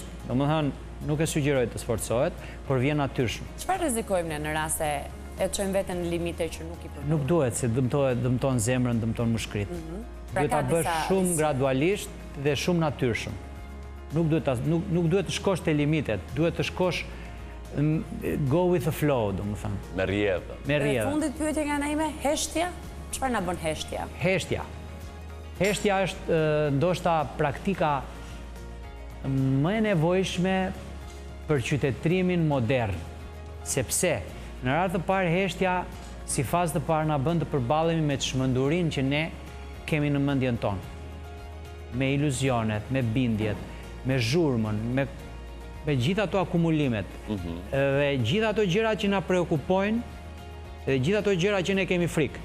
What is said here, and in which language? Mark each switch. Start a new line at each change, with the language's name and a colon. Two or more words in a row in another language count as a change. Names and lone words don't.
Albanian: Domethënë nuk e sugjeroj të sforcohet, por vjen natyrshëm. Çfarë rrezikojmë ne në rast se e çojmë veten në limite që nuk i përdorim? Nuk duhet, se dëmton zemrën, dëmton mushkrit. Duhet ta bësh shumë gradualisht dhe shumë natyrshëm. Nuk duhet të shkosh te limitet, duhet të shkosh
English: go with the flow,
Albanian: domethënë. Me rrjedhë. Me rrjedhë. Në fundit pyetja nga ana ime, heshtja? Çfarë na bën heshtja? Heshtja është ndoshta praktika më e nevojshme për qytetrimin modern, sepse në radhë të parë heshtja si fazë të parë na bën të përballemi me çmendurinë që ne kemi në mendjen tonë, me iluzionet, me bindjet, me zhurmën, me gjitha ato akumulimet, dhe gjitha ato gjëra që na preokupojnë, dhe gjitha ato gjëra që ne kemi frikë.